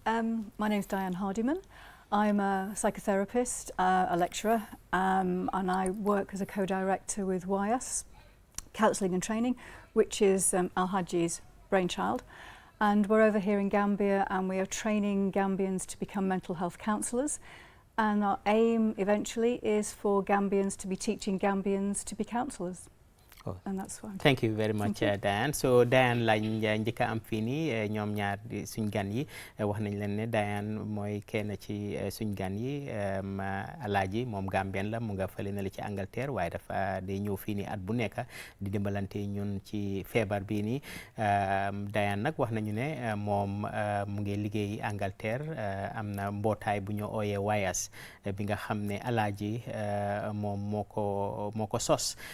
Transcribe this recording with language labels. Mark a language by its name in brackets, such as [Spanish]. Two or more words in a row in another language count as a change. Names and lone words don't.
[English] My name is Diane Hardiman. I'm a psychotherapist, a lecturer, and I work as a co-director with YS, Counselling and Training, which is Al-Haji's brainchild. And we're over here in Gambia, and we are training Gambians to become mental health counsellors. And our aim eventually is for Gambians to be teaching Gambians to be counsellors. Oh. And that's why. Thank you very much, Diane. [Wolof] So Diane lañ njëkk am fii nii ñoom ñaar suñ gan yi wax nañ leen ne Diane mooy kenn ci suñ gan yi Alaaji moom Gambien la mu nga fële na la ci Angleterre waaye dafa day ñëw fii nii at bu nekk di dimbalante ñun ci feebar bii nii Diane nag wax nañu ne moom mu ngi liggéey Angleterre am na mbootaay bu ñu ooyee WIAS bi nga xam ne Alaaji moom moo ko sos